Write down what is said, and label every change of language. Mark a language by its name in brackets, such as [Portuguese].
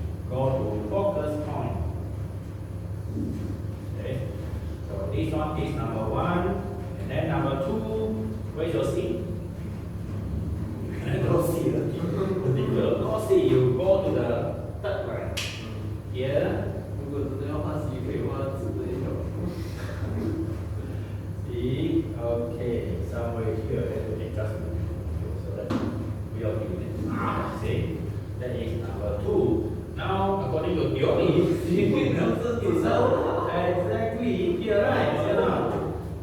[English] Go to focus point. Okay, so this one is number 1, and then number 2, where's your C? Go C, go C, you go to the third line. Here, [Chinese] 如果真的要画 C 可以画直的一条。 [English] C, okay. somewhere here that we can just so that we are doing it. See, that is number 2. Now, according to theory, the answer is exactly here, right? Or not?